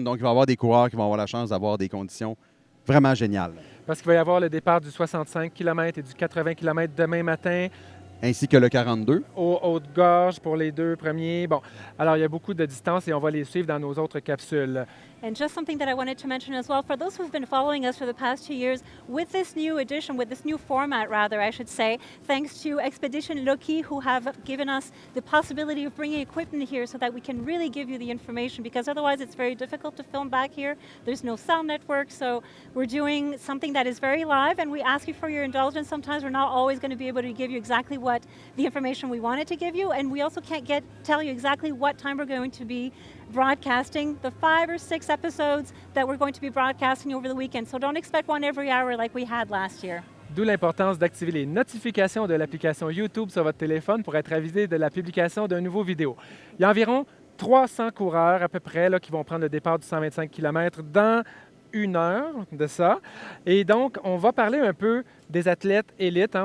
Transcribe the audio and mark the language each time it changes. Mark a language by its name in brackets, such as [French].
[French] Donc, il va y avoir des coureurs qui vont avoir la chance d'avoir des conditions vraiment géniales. Parce qu'il va y avoir le départ du 65 km et du 80 km demain matin. Ainsi que le 42. Aux Hautes-Gorges pour les 2 premiers. Bon, alors il y a beaucoup de distance et on va les suivre dans nos autres capsules. [English] And just something that I wanted to mention as well, for those who've been following us for the past 2 years, with this new edition, with this new format rather, I should say, thanks to Expedition Lucky, who have given us the possibility of bringing equipment here so that we can really give you the information, because otherwise it's very difficult to film back here. There's no sound network, so we're doing something that is very live, and we ask you for your indulgence. Sometimes we're not always going to be able to give you exactly what the information we wanted to give you, and we also can't tell you exactly what time we're going to be broadcasting the 5 or 6 episodes that we're going to be broadcasting over the weekend. So don't expect one every hour like we had last year. [French] D'où l'importance d'activer les notifications de l'application YouTube sur votre téléphone pour être avisé de la publication d'un nouveau vidéo. Il y a environ 300 coureurs à peu près là, qui vont prendre le départ du 125 km dans 1 heure de ça. Et donc, on va parler un peu des athlètes élites. Hein.